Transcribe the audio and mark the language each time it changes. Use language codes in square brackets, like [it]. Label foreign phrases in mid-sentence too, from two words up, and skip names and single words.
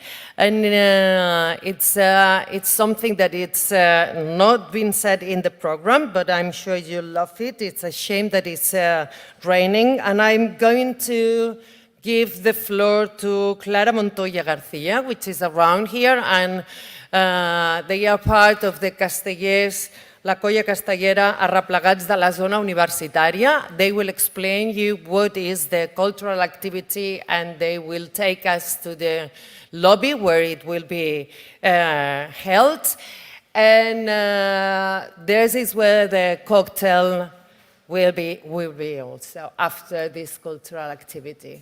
[en] And it's something that it's not been said in the program, but I'm sure you love it. It's a shame that it's raining. And I'm going to give the floor to Clara Montoya Garcia, which is around here. And they are part of the Castellers, [ca] la colla castellera arreplegats de la zona universitària. [en] They will explain you what is the cultural activity, and they will take us to the lobby where it will be held. And this is where the cocktail will be also after this cultural activity.